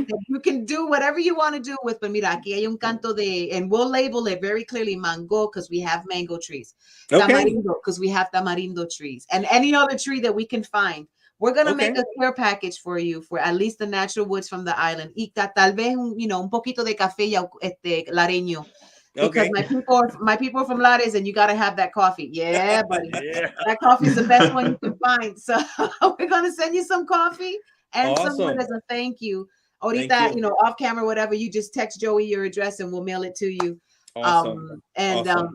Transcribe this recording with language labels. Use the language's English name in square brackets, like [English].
[English] That you can do whatever you want to do with, but [Spanish] mira, aquí hay un canto de, [English] and we'll label it very clearly mango because we have mango trees, Okay. tamarindo because we have tamarindo trees, and any other tree that we can find. We're gonna make a care package for you for at least the natural woods from the island. [Spanish] Y tal vez un poquito de café lareño. [English] Because Okay. my people are from Lares, and you gotta have that coffee. Yeah, buddy. Yeah. That coffee is the best one you can find. So we're gonna send you some coffee and some wood Awesome. as a thank you. Thank [Spanish] Ahorita, [English] you. off camera, whatever, you just text Joey your address and we'll mail it to you. Awesome. Awesome.